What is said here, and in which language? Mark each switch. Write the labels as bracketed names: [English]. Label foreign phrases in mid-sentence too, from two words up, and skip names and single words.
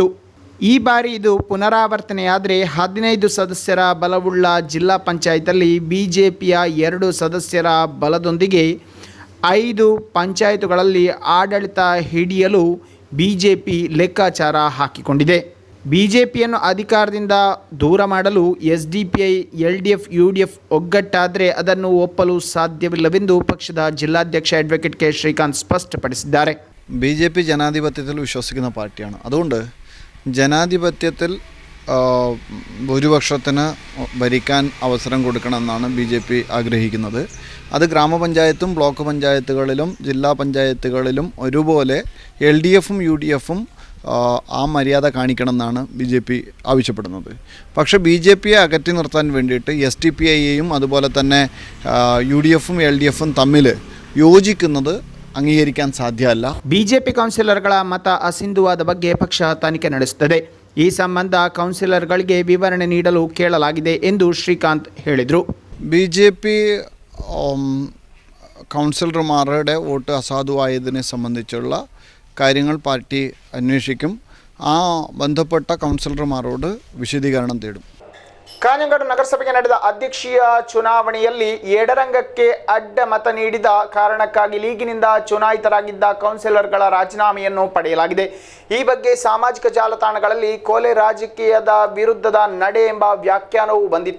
[Kannada] ಈ ಬಾರಿ ಇದು ಪುನರಾವರ್ತನೆಯಾದರೆ 15 ಸದಸ್ಯರ ಬಲವುಳ್ಳ ಜಿಲ್ಲಾ ಪಂಚಾಯತಲ್ಲಿ ಬಿಜೆಪಿಯ 2 ಸದಸ್ಯರ ಬಲದೊಂದಿಗೆ 5 ಪಂಚಾಯತುಗಳಲ್ಲಿ ಆಡಳಿತ ಹಿಡಿಯಲು ಬಿಜೆಪಿ ಲೆಕ್ಕಾಚಾರ ಹಾಕಿಕೊಂಡಿದೆ. ಬಿಜೆಪಿಯನ್ನು ಅಧಿಕಾರದಿಂದ ದೂರ ಮಾಡಲು SDPI, LDF, UDF ಒಗ್ಗಟ್ಟಾದರೆ ಅದನ್ನು ಒಪ್ಪಲು ಸಾಧ್ಯವಿಲ್ಲವೆಂದು ಪಕ್ಷದ ಜಿಲ್ಲಾಧ್ಯಕ್ಷ ಅಡ್ವೊಕೇಟ್ ಕೆ ಶ್ರೀಕಾಂತ್ ಸ್ಪಷ್ಟಪಡಿಸಿದ್ದಾರೆ. [Malayalam] BJP ജനാധിപത്യത്തിൽ വിശ്വസിക്കുന്ന പാർട്ടിയാണ്. അതുകൊണ്ട് ജനാധിപത്യത്തിൽ ഭൂരിപക്ഷത്തിന് ഭരിക്കാൻ അവസരം കൊടുക്കണമെന്നാണ് BJP ആഗ്രഹിക്കുന്നത്. അത് ഗ്രാമപഞ്ചായത്തും ബ്ലോക്ക് പഞ്ചായത്തുകളിലും ജില്ലാ പഞ്ചായത്തുകളിലും ഒരുപോലെ LDFും UDFും ആ മര്യാദ കാണിക്കണമെന്നാണ് BJP ആവശ്യപ്പെടുന്നത്. പക്ഷേ BJPയെ അകറ്റി നിർത്താൻ വേണ്ടിയിട്ട് SDPIയെയും അതുപോലെ തന്നെ UDFും LDFും തമ്മിൽ യോജിക്കുന്നത് അംഗീകരിക്കാൻ സാധ്യവല്ല. [Kannada] ಬಿಜೆಪಿ ಕೌನ್ಸಿಲರ್ಗಳ ಮತ ಅಸಿಂಧುವಾದ ಬಗ್ಗೆ ಪಕ್ಷ ತನಿಖೆ ನಡೆಸುತ್ತದೆ. ಈ ಸಂಬಂಧ ಕೌನ್ಸಿಲರ್ಗಳಿಗೆ ವಿವರಣೆ ನೀಡಲು ಕೇಳಲಾಗಿದೆ ಎಂದು ಶ್ರೀಕಾಂತ್ ಹೇಳಿದರು. [Malayalam] BJP കൗൺസിലർമാരുടെ വോട്ട് അസാധുവായതിനെ സംബന്ധിച്ചുള്ള കാര്യങ്ങൾ പാർട്ടി അന്വേഷിക്കും. ആ ബന്ധപ്പെട്ട കൗൺസിലർമാരോട് വിശദീകരണം തേടും. [Kannada] ಕಾಂಜಂಗಾಡು ನಗರಸಭೆಗೆ ನಡೆದ ಅಧ್ಯಕ್ಷೀಯ ಚುನಾವಣೆಯಲ್ಲಿ ಎಡರಂಗಕ್ಕೆ ಅಡ್ಡ ಮತ ನೀಡಿದ ಕಾರಣಕ್ಕಾಗಿ ಲೀಗಿನಿಂದ ಚುನಾಯಿತರಾಗಿದ್ದ ಕೌನ್ಸಿಲರ್ಗಳ ರಾಜೀನಾಮೆಯನ್ನು ಪಡೆಯಲಾಗಿದೆ. ಈ ಬಗ್ಗೆ ಸಾಮಾಜಿಕ ಜಾಲತಾಣಗಳಲ್ಲಿ ಕೊಲೆ ರಾಜಕೀಯದ ವಿರುದ್ಧದ ನಡೆ ಎಂಬ ವ್ಯಾಖ್ಯಾನವೂ ಬಂದಿತ್ತು.